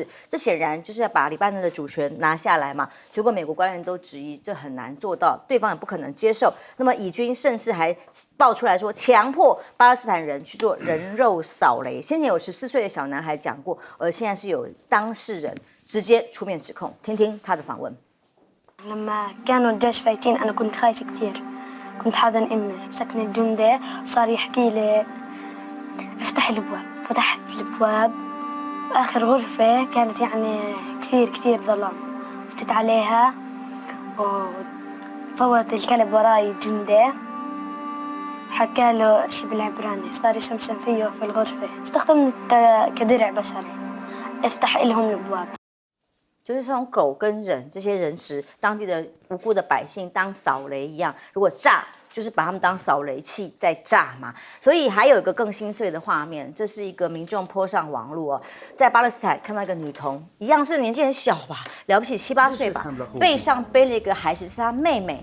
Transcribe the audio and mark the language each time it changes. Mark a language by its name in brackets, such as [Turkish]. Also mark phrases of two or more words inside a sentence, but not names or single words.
[Chinese] 这显然就是要把黎巴嫩的主权拿下来嘛。结果美国官员都质疑这很难做到，对方也不可能接受。那么以军甚至还爆出来说，强迫巴勒斯坦人去做人肉扫雷。先前有14岁的小男孩讲过，而现在是有当事人直接出面指控，听听他的访问。 [Arabic] لما كانوا الجيش فايتين أنا كنت خايفة كثير كنت حاضن أمي سكن الجندي صار يحكي لي افتح الأبواب فتحت الأبواب آخر غرفة كانت يعني كثير ظلام فتت عليها وفوت الكلب وراي جندي حكى له شي بالعبراني صار يشمشم فيه في الغرفة استخدمت كدرع بشري افتح لهم الأبواب [Chinese] 就是从狗跟人这些人质，当地的无辜的百姓当扫雷一样，如果炸，就是把他们当扫雷器在炸嘛。所以还有一个更心碎的画面，这是一个民众泼上网络在巴勒斯坦看到一个女童，一样是年纪很小吧，了不起7、8岁吧，背上背了一个孩子，是她妹妹。